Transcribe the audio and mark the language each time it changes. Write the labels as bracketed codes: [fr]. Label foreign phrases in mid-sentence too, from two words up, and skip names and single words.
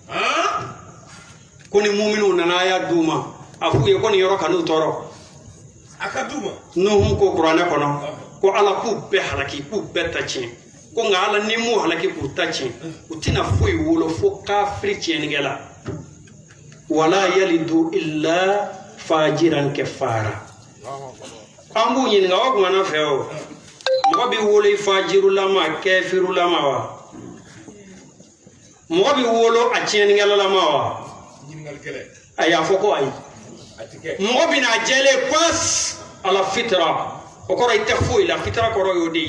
[bm] ko ni muminiw nana a y'a d'u ma a f'u ye ko nin yɔrɔ kan'u tɔɔrɔ nuhu ko kuranɛ kɔnɔ ko ala k'u bɛɛ halaki k'u bɛɛ ta tiɲɛ ko nka ala ni m'u halaki k'u ta tiɲɛ u tɛna foyi wolo fo kafiri tiɲɛnikɛla wala [ar] yalidu illa fajiran kafara [bm] an b'u ɲininka o kumana fɛ o mɔgɔ bɛ wolo i fajirulama kɛfirulama wa mɔgɔ bɛ wolo a tiɲɛnikɛlalama wa a y'a fɔ ko ayi mɔgɔ bɛ n'a jɛlen pas ala fitra o kɔrɔ i tɛ foyi la fitra kɔrɔ y'o